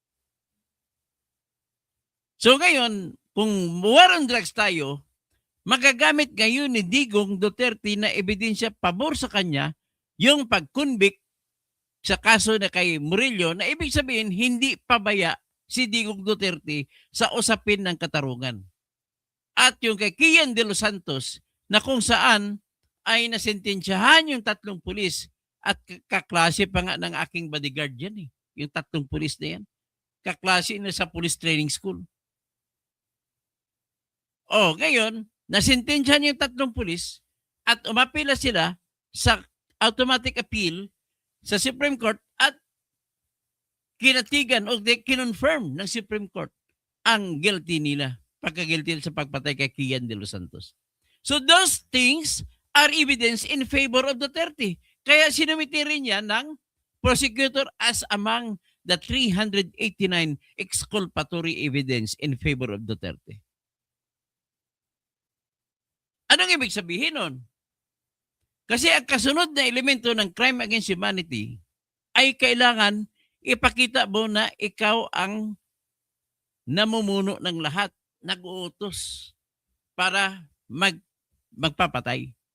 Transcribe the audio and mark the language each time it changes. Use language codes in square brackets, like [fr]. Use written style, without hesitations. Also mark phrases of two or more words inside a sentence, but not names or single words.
[tl] So ngayon, kung [en] war on drugs [tl] tayo, magagamit ngayon ni Digong Duterte na ebidensya pabor sa kanya yung pag-convict sa kaso na kay Murillo na ibig sabihin hindi pabaya si Digong Duterte sa usapin ng katarungan. At yung kay Kian de los Santos na kung saan ay nasentensyahan yung 3 pulis at kaklase pa nga ng aking bodyguard yan eh. Yung 3 pulis na yan. Kaklase na sa [en] police training school. [tl] Oh, ngayon, nasentensyahan yung 3 pulis at umapila sila sa [en] automatic appeal [tl] sa Supreme Court at kinatigan o kinonfirm ng Supreme Court ang guilty nila, pagka-guilty sa pagpatay kay Kian de los Santos. [en] So those things are evidence in favor of Duterte. [tl] Kaya sinumiti rin yan ng prosecutor [en] as among the 389 exculpatory evidence in favor of Duterte. [tl] Anong ibig sabihin nun? Kasi ang kasunod na elemento ng [en] crime against humanity [tl] ay kailangan ipakita mo na ikaw ang namumuno ng lahat, nag-uutos para magpapatay.